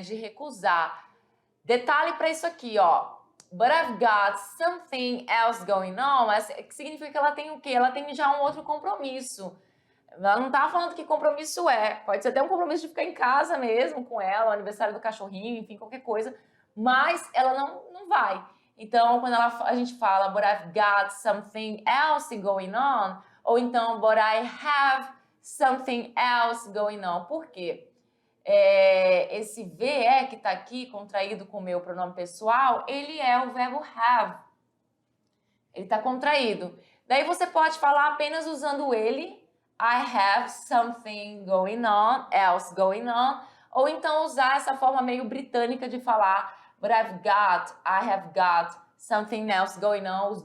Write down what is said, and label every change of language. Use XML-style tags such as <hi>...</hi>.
<pt>De recusar. Detalhe para isso aqui, ó.</pt> <en>But I've got something else going on.</en> <pt>Mas que significa que ela tem o quê? Ela tem já um outro compromisso. Ela não tá falando que compromisso é. Pode ser até um compromisso de ficar em casa mesmo com ela, o aniversário do cachorrinho, enfim, qualquer coisa. Mas ela não vai. Então, quando a gente fala</pt> <en>but I've got something else going on,</en> <pt>ou então</pt> <en>but I have something else going on.</en> <pt>Por quê? Esse VE que tá aqui, contraído com o meu pronome pessoal, ele é o verbo have. Ele tá contraído. Daí você pode falar apenas usando ele,</pt> <en>I have something going on,</en> <pt>else going on, ou então usar essa forma meio britânica de falar</pt> <en>but I have got something else going on.</en>